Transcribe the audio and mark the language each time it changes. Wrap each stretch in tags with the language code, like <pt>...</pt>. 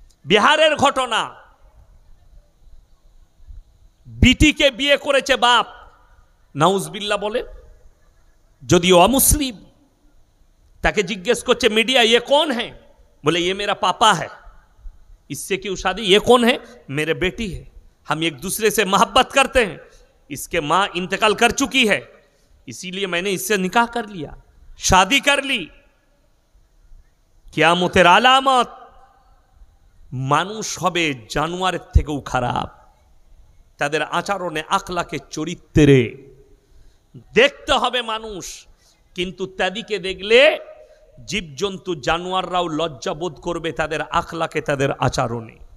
<bn>বিহারের ঘটনা, বিটিকে বিয়ে করেছে বাপ, নাউজবিল্লাহ বলে, যদিও অমুসলিম। তাকে জিজ্ঞেস করছে মিডিয়া,</bn> <hi>ये कौन है? बोले ये मेरा पापा है। इससे क्यों शादी? ये कौन है? मेरे बेटी है, हम एक दूसरे से मोहब्बत करते हैं, इसके माँ इंतकाल कर चुकी है, इसीलिए मैंने इससे निकाह कर लिया, शादी कर ली।</hi> <bn>কিয়ামতের আলামত। মানুষ হবে জানোয়ারের থেকেও খারাপ, তাদের আচরণে, আখলাকে, চরিত্রে দেখতে হবে মানুষ। কিন্তু তাদিকে দেখলে জীবজন্তু জানোয়াররাও লজ্জা বোধ করবে তাদের আখলাকে, তাদের আচরণে।</bn>